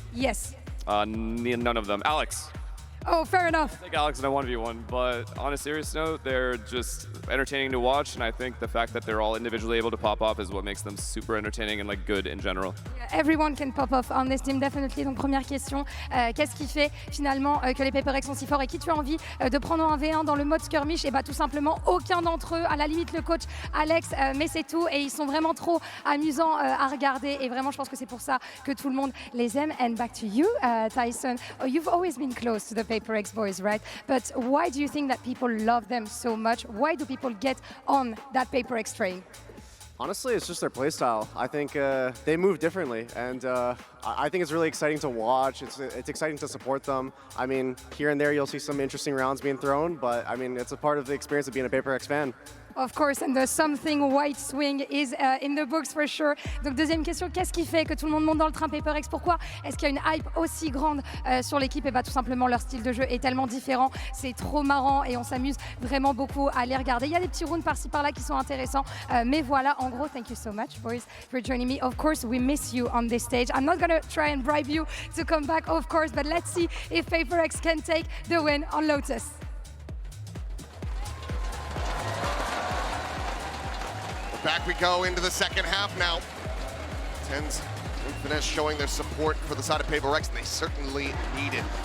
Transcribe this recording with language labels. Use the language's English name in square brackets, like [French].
[English] Yes. None of them. Alex. Oh, fair enough. I think Alex in a 1v1, but on a serious note, they're just entertaining to watch, and I think the fact that they're all individually able to pop off is what makes them super entertaining and like good in general. Yeah, everyone can pop off on this team, definitely. [French] Donc première question, qu'est-ce qui fait finalement que les PRX sont si forts et qui tu as envie de prendre en 1v1 dans le mode skirmish? Et bah tout simplement aucun d'entre eux, à la limite le coach Alex, mais c'est tout, et ils sont vraiment trop amusants à regarder, et vraiment je pense que c'est pour ça que tout le monde les aime. [English] And back to you, Tyson. Oh, you've always been close to the PRX boys, right? But why do you think that people love them so much? Why do people get on that PRX train? Honestly, it's just their playstyle. I think they move differently, and I think it's really exciting to watch. It's exciting to support them. I mean, here and there you'll see some interesting rounds being thrown, but I mean, it's a part of the experience of being a PRX fan. Of course, and the something white swing is in the books for sure. [French] Donc deuxième question, qu'est-ce qui fait que tout le monde monte dans le train PRX? Pourquoi est-ce qu'il y a une hype aussi grande sur l'équipe? Et bah tout simplement leur style de jeu est tellement différent, c'est trop marrant et on s'amuse vraiment beaucoup à les regarder. Il y a des petits rounds par-ci par-là qui sont intéressants, mais voilà, en gros, [English] thank you so much, boys, for joining me. Of course, we miss you on this stage. I'm not gonna try and bribe you to come back, of course, but let's see if PRX can take the win on Lotus. Back we go into the second half now. TENS and Finesse showing their support for the side of PRX, and they certainly need it.